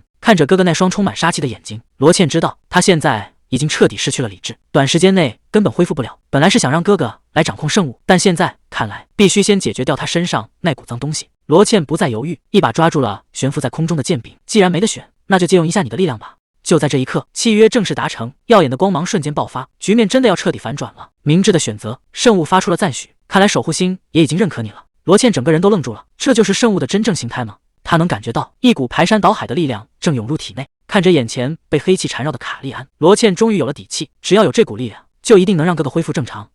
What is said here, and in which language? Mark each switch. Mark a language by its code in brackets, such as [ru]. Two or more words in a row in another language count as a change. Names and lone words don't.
[zh] 看着哥哥那双充满杀气的眼睛，罗茜知道他现在已经彻底失去了理智，短时间内根本恢复不了。本来是想让哥哥来掌控圣物，但现在看来必須先解決掉他身上那股髒東西。羅茜不再猶豫，一把抓住了懸浮在空中的劍柄。既然沒得選，那就借用一下你的力量吧。就在這一刻，契約正式達成，耀眼的光芒瞬間爆發，局面真的要徹底反轉了。明智的選擇，聖物發出了讚許，看來守護星也已經認可你了。羅茜整個人都愣住了，這就是聖物的真正形態嗎？他能感覺到一股排山倒海的力量正湧入體內。看着眼前被黑氣纏繞的卡利安，羅茜終於有了底氣，只要有這股力量，就一定能讓哥哥恢復正常。